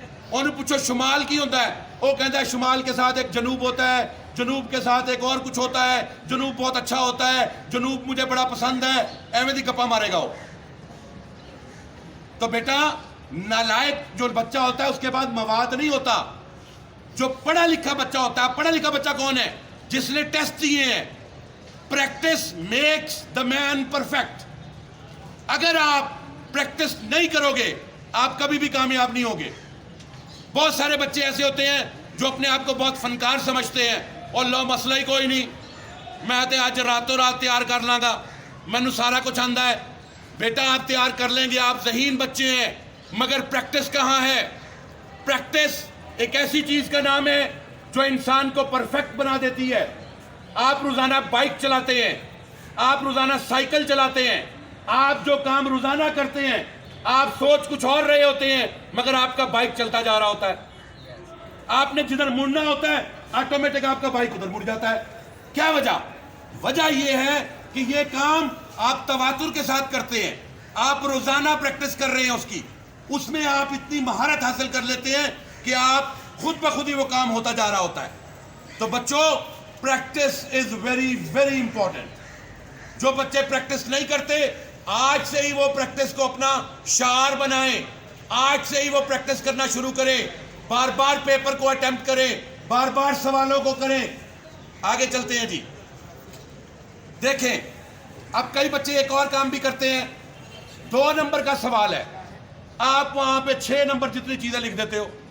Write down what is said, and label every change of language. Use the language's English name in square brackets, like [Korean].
[Urdu] انہوں پوچھو شمال کی ہوتا ہے, وہ کہتا ہے شمال کے ساتھ ایک جنوب ہوتا ہے, جنوب کے ساتھ ایک اور کچھ ہوتا ہے, جنوب بہت اچھا ہوتا ہے, جنوب مجھے بڑا پسند ہے. [Punjabi] ایویں دی گپا مارے گا وہ. [Urdu] تو بیٹا نالائق جو بچہ ہوتا ہے اس کے بعد مواد نہیں ہوتا. جو پڑھا لکھا بچہ ہوتا ہے, پڑھا لکھا بچہ کون ہے؟ جس نے ٹیسٹ دیے ہیں. [English] Practice makes the man perfect. [Urdu] اگر آپ پریکٹس نہیں کرو گے آپ کبھی بھی کامیاب نہیں ہوگے. بہت سارے بچے ایسے ہوتے ہیں جو اپنے آپ کو بہت فنکار سمجھتے ہیں, اور لو مسئلہ ہی کوئی نہیں, [Punjabi] میں تے آج راتوں رات تیار کر لاں گا, مینوں سارا کچھ آندا ہے. [Urdu] بیٹا آپ تیار کر لیں گے, آپ ذہین بچے ہیں, مگر پریکٹس کہاں ہے؟ پریکٹس ایک ایسی چیز کا نام ہے جو انسان کو پرفیکٹ بنا دیتی ہے. آپ روزانہ بائک چلاتے ہیں, آپ روزانہ سائیکل چلاتے ہیں, آپ جو کام روزانہ کرتے ہیں آپ سوچ کچھ اور رہے ہوتے ہیں مگر آپ کا بائک چلتا جا رہا ہوتا ہے. آپ نے جدھر مڑنا ہوتا ہے آٹومیٹک آپ کا بائک ادھر مڑ جاتا ہے. کیا وجہ؟ وجہ یہ ہے کہ یہ کام آپ تواتر کے ساتھ کرتے ہیں, آپ روزانہ پریکٹس کر رہے ہیں اس کی, اس میں آپ اتنی مہارت حاصل کر لیتے ہیں کہ آپ خود بخود ہی وہ کام ہوتا جا رہا ہوتا ہے. تو بچوں [English] Practice is very very important. [Urdu] جو بچے پریکٹس نہیں کرتے آج سے ہی وہ پریکٹس کو اپنا شعار بنائیں, آج سے ہی وہ پریکٹس کرنا شروع کریں, بار بار پیپر کو اٹیمپٹ کریں, بار بار سوالوں کو کریں. آگے چلتے ہیں جی. دیکھیں اب کئی بچے ایک اور کام بھی کرتے ہیں. 2 نمبر کا سوال ہے, آپ وہاں پہ 6 نمبر جتنی چیزیں لکھ دیتے ہو.